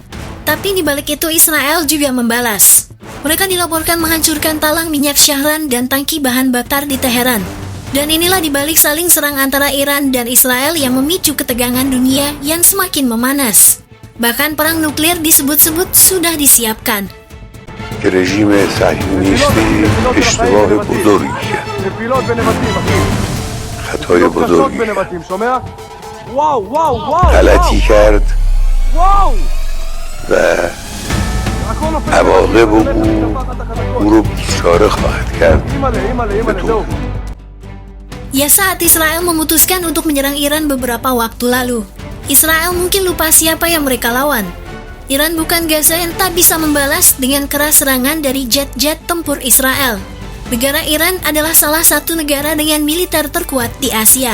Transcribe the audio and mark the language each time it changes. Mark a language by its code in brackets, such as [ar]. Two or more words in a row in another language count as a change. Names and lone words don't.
[id] Tapi di balik itu Israel juga membalas. Mereka dilaporkan menghancurkan talang minyak Syahran dan tangki bahan bakar di Teheran. Dan inilah dibalik saling serang antara Iran dan Israel yang memicu ketegangan dunia yang semakin memanas. Bahkan perang nuklir disebut-sebut sudah disiapkan. [fa] رژیم صهیونیستی اشتباه بزرگی کرد. خطای بزرگی غلطی کرد و عواقب او رو بیچاره خواهد کرد. [id] Ya, saat Israel memutuskan untuk menyerang Iran beberapa waktu lalu, Israel mungkin lupa siapa yang mereka lawan. Iran bukan Gaza yang tak bisa membalas dengan keras serangan dari jet-jet tempur Israel. Negara Iran adalah salah satu negara dengan militer terkuat di Asia.